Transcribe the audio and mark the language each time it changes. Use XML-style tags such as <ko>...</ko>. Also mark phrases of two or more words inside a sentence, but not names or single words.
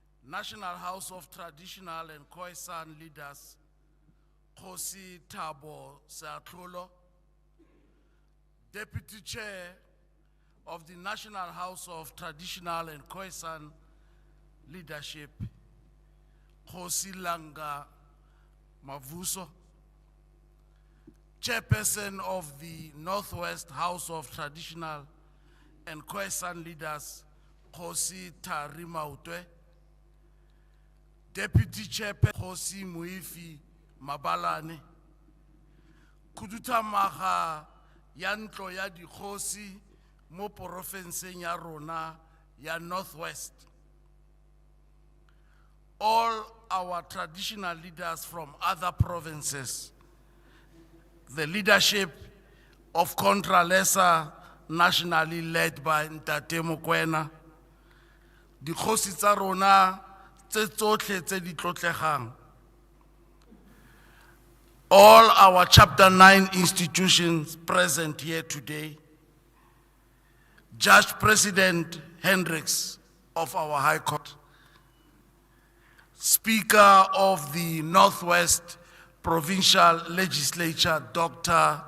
<en>National House of Traditional and Khoi-San leaders, Kgosi Thabo Seatlholo, Deputy Chair of the National House of Traditional and Khoi-San leadership, Kgosi Langa Mavuso, Chairperson of the Northwest House of Traditional and Khoi-San leaders, Kgosi Thari Maotwe, Deputy Chairperson Kgosi Muifi Mabalane,</en> <tn>Khuduthamaga ya ntlo ya dikgosi mo porofenseng ya rona ya Northwest.</tn> <en>All our traditional leaders from other provinces, the leadership of Contra-Lesa, nationally led by Ntate Mokoena,</en> <tn>dikgosi tsa rona tse tsotlhe tse di tlotlegang,</tn> <en>all our Chapter 9 institutions present here today, Judge President Hendricks of our High Court, Speaker of the Northwest Provincial Legislature, Dr.</en>